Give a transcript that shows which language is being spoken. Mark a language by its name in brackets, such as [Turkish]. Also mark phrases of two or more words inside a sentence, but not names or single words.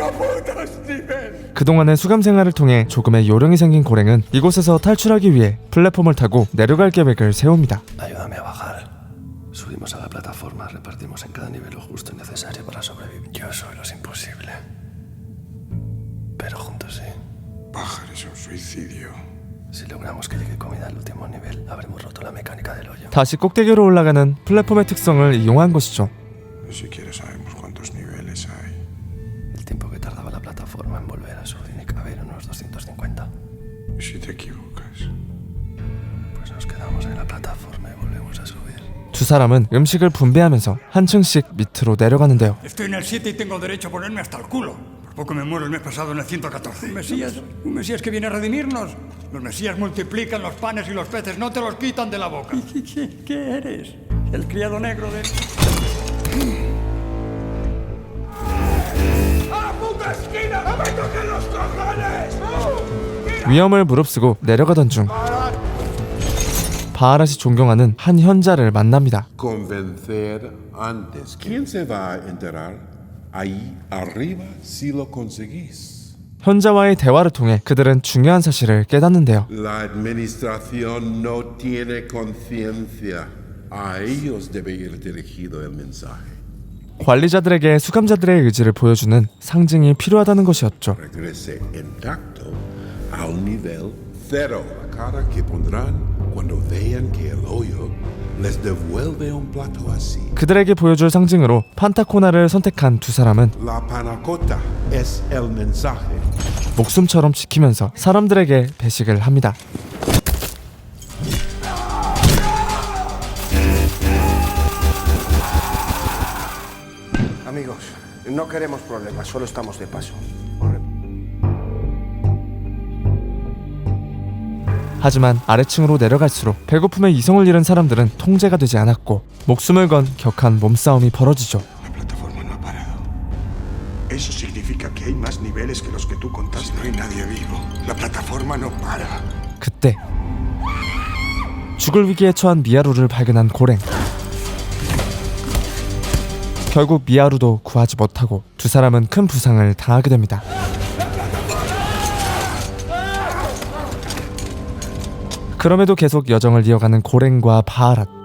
[Spanish] putos nivel! [Korean] 그동안의 수감 생활을 통해 조금의 요령이 생긴 고랭은 이곳에서 탈출하기 위해 플랫폼을 타고 내려갈 계획을 세웁니다. [Spanish] Ayúdame a bajar. Subimos a la plataforma, repartimos en cada nivel lo justo y necesario para sobrevivir. Yo solo es imposible. Pero juntos sí. Bajar es un suicidio. Si logramos que llegue comida al último nivel, habremos roto la mecánica del hoyo. [Korean] 다시 꼭대기로 올라가는 플랫폼의 특성을 이용한 것이죠. [Spanish] Ni siquiera sabemos cuántos niveles hay. El tiempo que tardaba la plataforma en volver a su tiene que haber unos 250. ¿Y si te equivocas? Pues nos quedamos en la plataforma y volvemos a subir. [Korean] 두 사람은 음식을 분배하면서 한 층씩 밑으로 내려가는데요. [Spanish] Estoy en el 7 y tengo derecho a ponerme hasta el culo. Por poco me muero el mes pasado en el 114. Un Mesías que viene a redimirnos. Los Mesías multiplican los panes y los peces, no te los quitan de la boca. ¿Qué eres? El criado negro de... ¡A la puta esquina! ¡No me toquen los cojones! [Korean] 위험을 무릅쓰고 내려가던 중 바하랏이 존경하는 한 현자를 만납니다. [Spanish] Convencer antes. ¿Quién se va a enterar? Ahí arriba si lo conseguís. [Korean] 현자와의 대화를 통해 그들은 중요한 사실을 깨닫는데요. [Spanish] La administración no tiene conciencia. A ellos debe ir dirigido el mensaje. [Korean] 관리자들에게 수감자들의 의지를 보여주는 상징이 필요하다는 것이었죠. [Spanish] Regrese intacto al nivel cero. La cara que pondrán cuando vean que el hoyo les devuelve un plato así. [Korean] 그들에게 보여줄 상징으로 판타코나를 선택한 두 사람은 [Spanish] La panacota es el mensaje. [Korean] 목숨처럼 지키면서 사람들에게 배식을 합니다. [Spanish] Amigos, no queremos problemas, solo estamos de paso. [Korean] 하지만 아래층으로 내려갈수록 배고픔에 이성을 잃은 사람들은 통제가 되지 않았고 목숨을 건 격한 몸싸움이 벌어지죠. [Spanish] La plataforma no ha parado. Eso significa que hay más niveles que los que tú contaste. No hay nadie vivo. La plataforma no para. [Korean] 그때 죽을 위기에 처한 미하루를 발견한 고랭. 결국 미하루도 구하지 못하고 두 사람은 큰 부상을 당하게 됩니다. 그럼에도 계속 여정을 이어가는 고랭과 바하랏.